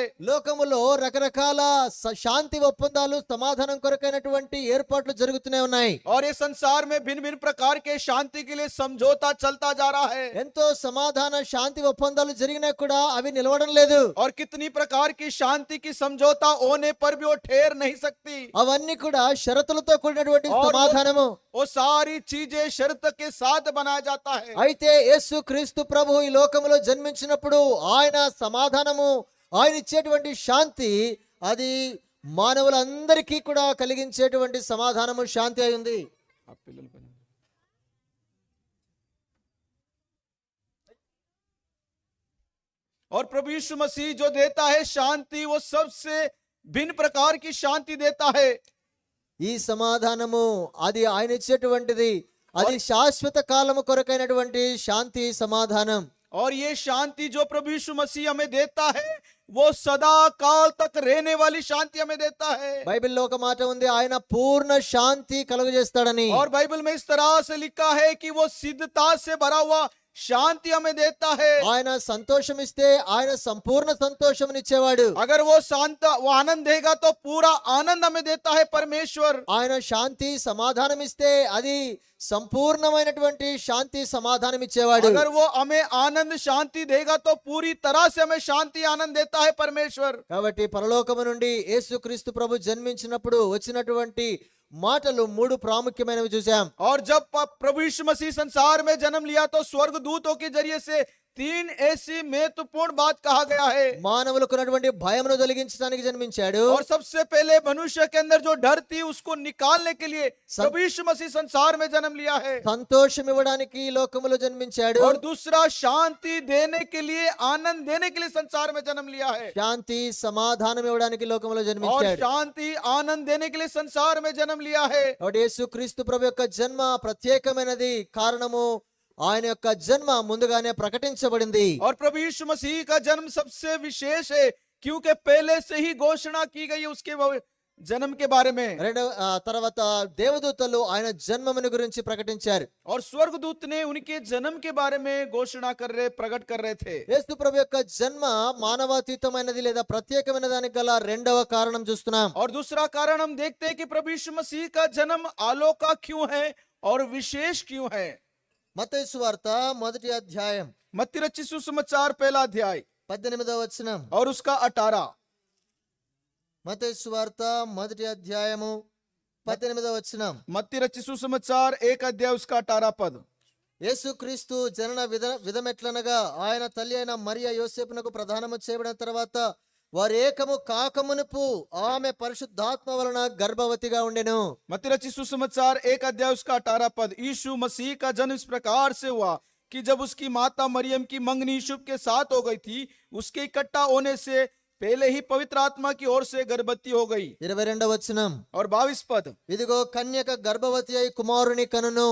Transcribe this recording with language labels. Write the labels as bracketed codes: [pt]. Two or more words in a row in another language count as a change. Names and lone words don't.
[te] లోకములో రకరకాల శాంతి ఒప్పందాలు సమాధానం కొరకైనటువంటి ఏర్పాట్లు జరుగుతూనే ఉన్నాయి. [hi] और ये संसार में भिन्न भिन्न प्रकार के शांति के लिए समझौता चलता जा रहा है. [te] ఎంతో సమాధాన శాంతి ఒప్పందాలు జరిగినా కూడా అవి నిలవడం లేదు. [hi] और कितनी प्रकार की शांति की समझौता होने पर भी वो ठहर नहीं सकती. [te] అవన్నీ కూడా షరతులతో కూడినటువంటి సమాధానము. [hi] वो सारी चीजें शर्त के साथ बनाया जाता है. [te] అయితే యేసు క్రీస్తు ప్రభు ఈ లోకములో జన్మించినప్పుడు ఆయన సమాధానము, ఆయన ఇచ్చేటువంటి శాంతి అది మానవులందరికీ కూడా కలిగించేటువంటి సమాధానము శాంతి అయి ఉంది. [hi] और प्रभु यीशु मसीह जो देता है शांति, वो सबसे भिन्न प्रकार की शांति देता है। [te] ఈ సమాధానము అది ఆయన ఇచ్చేటువంటిది, అది శాశ్వత కాలము కొరకైనటువంటి శాంతి సమాధానం. [hi] और ये शांति जो प्रभु यीशु मसीह हमें देता है, वो सदा काल तक रहने वाली शांति हमें देता है। [te] బైబిల్లో ఒక మాట ఉంది, ఆయన పూర్ణ శాంతి కలుగజేస్తాడని. [hi] और बाइबल में इस तरह से लिखा है कि वो सिद्धता से भरा हुआ शांति हमें देता है। [te] ఆయన సంతోషం ఇస్తే ఆయన సంపూర్ణ సంతోషమునిచ్చేవాడు. [hi] अगर वो शांत, वो आनंद देगा तो पूरा आनंद हमें देता है परमेश्वर। [te] ఆయన శాంతి సమాధానం ఇస్తే అది సంపూర్ణమైనటువంటి శాంతి సమాధానం ఇచ్చేవాడు. [hi] अगर वो हमें आनंद शांति देगा तो पूरी तरह से हमें शांति आनंद देता है परमेश्वर। [te] కాబట్టి పరలోకము నుండి యేసుక్రీస్తు ప్రభు జన్మించినప్పుడు వచ్చినటువంటి మాటలు మూడు ప్రాముఖ్యమైనవి చూసాం. [hi] और जब प्रभु यीशु मसीह संसार में जन्म लिया तो स्वर्गदूतों के जरिए से तीन ऐसी महत्वपूर्ण बात कहा गया है। [te] మానవులకు ఉన్నటువంటి భయమును తొలగించడానికి జన్మించాడు. [hi] और सबसे पहले मनुष्य के अंदर जो डर थी उसको निकालने के लिए प्रभु यीशु मसीह संसार में जन्म लिया है। [te] సంతోషం ఇవ్వడానికి ఈ లోకములో జన్మించాడు. [hi] और दूसरा शांति देने के लिए, आनंद देने के लिए संसार में जन्म लिया है। [te] శాంతి సమాధానం ఇవ్వడానికి లోకములో [hi] और [te] జన్మించాడు. [hi] शांति आनंद देने के लिए संसार में जन्म लिया है। [te] కాబట్టి యేసుక్రీస్తు ప్రభు యొక్క జన్మ ప్రత్యేకమైనది. కారణము ఆయన యొక్క జన్మ ముందుగానే ప్రకటించబడింది. [hi] और प्रभु यीशु मसीह का जन्म सबसे विशेष है क्योंकि पहले से ही घोषणा की गई है उसके जन्म के बारे में। [te] తర్వాత దేవదూతలు ఆయన జన్మమును గురించి ప్రకటించారు. [hi] और स्वर्गदूत ने उनके जन्म के बारे में घोषणा प्रकट कर रहे थे। [te] యేసు ప్రభు యొక్క జన్మ మానవాతీతమైనది లేదా ప్రత్యేకమైన దానికి గల రెండవ కారణం చూస్తున్నాం. [hi] और दूसरा कारण हम देखते हैं कि प्रभु यीशु मसीह का जन्म आलोका क्यों है और विशेष क्यों है। [te] మత్తయి సువార్త మొదటి అధ్యాయం [hi] मत्ती रचित सुसमाचार पहला अध्याय [te] 18వ వచనం. [hi] और उसका 18। [te] మత్తయి సువార్త మొదటి అధ్యాయము 18వ వచనం. [hi] मत्ती रचित सुसमाचार 1 अध्याय उसका 18 पद। [te] యేసుక్రీస్తు జనన విధమెట్లనగా ఆయన తల్లి అయిన మరియ యోసేపునకు ప్రధానము చేయబడిన తర్వాత వారు ఏకము కాకమునుపు ఆమె పరిశుద్ధాత్మ వలన గర్భవతిగా ఉండెను. [hi] मत्ती रचित सुसमाचार 1 अध्याय उसका 18 पद। यीशु मसीह का जन्म इस प्रकार से हुआ कि जब उसकी माता मरियम की मंगनी यूसुफ के साथ हो गई थी, उसके इकट्ठा होने से पहले ही पवित्र आत्मा की ओर से गर्भवती हो गई। [te] 22వ వచనం. [hi] और 22 पद। [te] ఇదిగో కన్యక గర్భవతి అయి కుమారుని కనును.